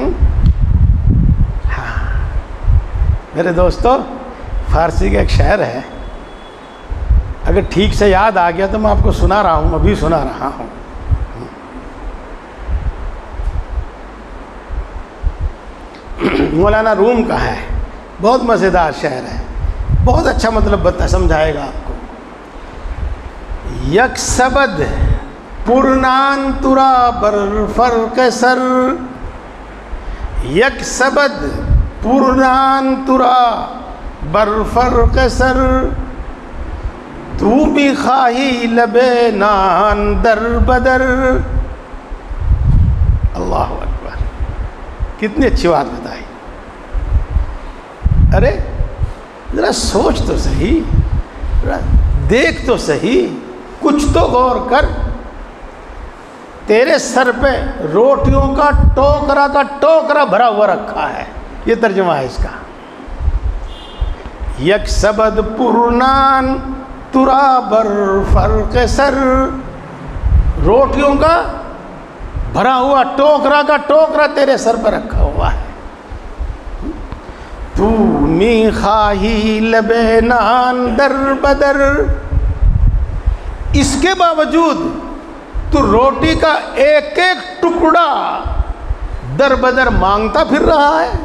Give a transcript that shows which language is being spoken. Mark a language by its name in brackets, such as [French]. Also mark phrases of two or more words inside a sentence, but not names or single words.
[Urdu] ہاں میرے دوستو، فارسی کا ایک شعر ہے، اگر ٹھیک سے یاد آ گیا تو میں آپ کو سنا رہا ہوں، ابھی سنا رہا ہوں. مولانا روم کا ہے، بہت مزیدار شعر ہے، بہت اچھا مطلب سمجھائے گا آپ کو. [Persian] یک سبد پرنان ترا بر فرق سر، یک سبد پرنان ترا بر فرق سر، تو بھی خواہی لبے نان در بدر. [Urdu] اللہ اکبر، کتنی اچھی بات بتائی. ارے ذرا سوچ تو صحیح، دیکھ تو صحیح، کچھ تو غور کر. تیرے سر پہ روٹیوں کا ٹوکرا بھرا ہوا رکھا ہے. یہ ترجمہ ہے اس کا. [Persian] یک سبد پرنان ترا بر فرق سر. [Urdu] روٹیوں کا بھرا ہوا ٹوکرا تیرے سر پہ رکھا ہوا ہے. [Persian] تو می خواہی لبے نان در بدر. [Urdu] اس کے باوجود تو روٹی کا ایک ایک ٹکڑا در بدر مانگتا پھر رہا ہے.